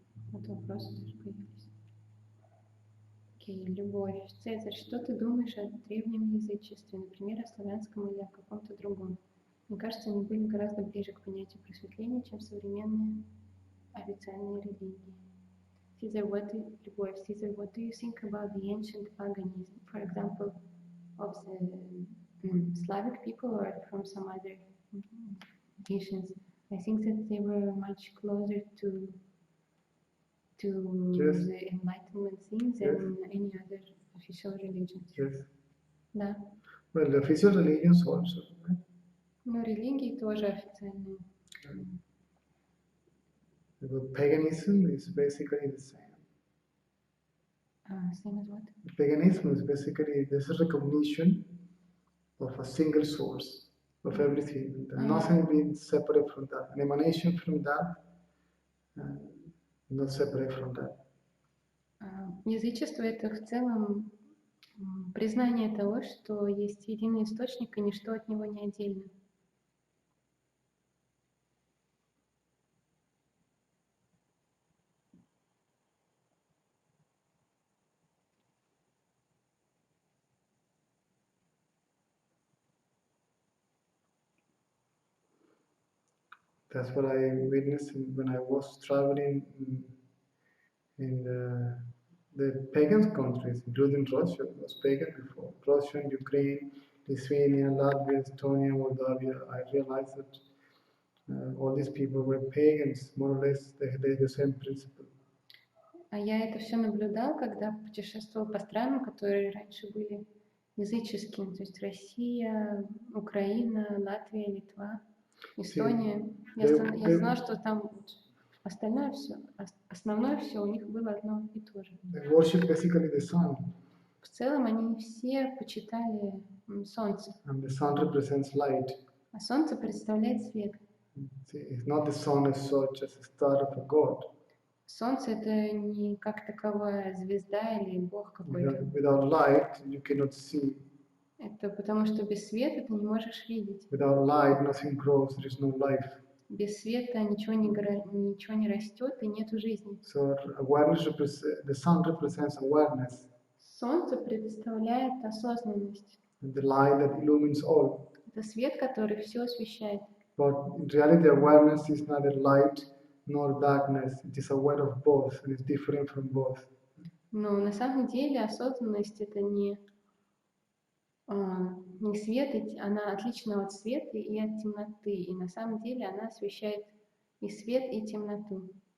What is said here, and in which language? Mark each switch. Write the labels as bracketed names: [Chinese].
[Russian] Вот вопросы тоже появились. Окей, любовь. Цезарь, что ты думаешь о древнем язычестве, например, о славянском или о каком-то другом? Мне кажется, они были гораздо ближе к понятию просветления, чем современные официальные религии. [English] Caesar, what do you think about the ancient paganism, for example, of the Slavic people or from some other nations? I think that they were much closer to Yes. the enlightenment things than any other official religions. Yes. [Russian] Да. [English] Well, the official religions also. Right? [Russian] Но религии тоже официальные. [English] But paganism is basically the same. Same as what? Paganism is basically this recognition of a single source of everything, and nothing being separate from that, an emanation from that, not separate from that. [Russian] Язычество — это в целом признание того, что есть единый источник, и ничто от него не отдельно. [English] That's what I witnessed when I was traveling in the pagan countries, including Russia. It was pagan before. Russia, Ukraine, Lithuania, Latvia, Estonia, Moldavia. I realized that all these people were pagans, more or less. They had the same principle. [Russian] А я это все наблюдал, когда путешествовал по странам, которые раньше были языческими, то есть Россия, Украина, Латвия, Литва, Эстония. Я знала, что там остальное все, основное все у них было одно и то же. [English] They worship basically the sun. [Russian] В целом они все почитали солнце. [English] And the sun represents light. [Russian] А солнце представляет свет. [English] It's not the sun as such as a star of a god. [Russian] Солнце — это не как таковая звезда или бог какой-то. [English] Without light, you cannot see. [Russian] Это потому что без света ты не можешь видеть. [English] Without light, nothing grows. There is no life. [Russian] Без света ничего не растет и нету жизни. [English] So awareness the sun represents awareness. [Russian] Солнце представляет осознанность. [English] And the light that illumines all. [Russian] Это свет, который все освещает. [English] But in reality, awareness is neither light nor darkness. It is aware of both, and it's different from both. [Russian] Но на самом деле осознанность — это не свет, она отлична от света и от темноты. И на самом деле она освещает и свет, и темноту.